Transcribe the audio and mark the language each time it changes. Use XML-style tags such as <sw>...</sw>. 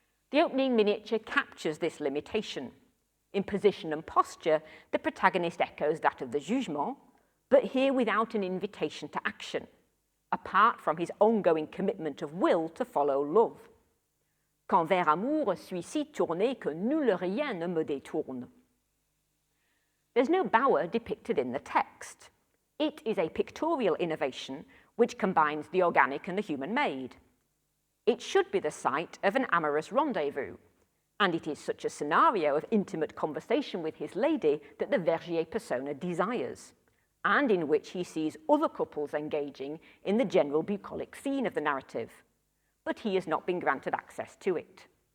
<en>The opening miniature captures this limitation. In position and posture, the protagonist echoes that of the jugement, but here without an invitation to action, apart from his ongoing commitment of will to follow love.</en> <fr>Quand vers amour suis-ci tourné que nul rien ne me détourne.</fr> <en>There's no bower depicted in the text. It is a pictorial innovation which combines the organic and the human-made. It should be the site of an amorous rendezvous, and it is such a scenario of intimate conversation with his lady that the Vergier persona desires, and in which he sees other couples engaging in the general bucolic scene of the narrative, but he has not been granted access to it.</en>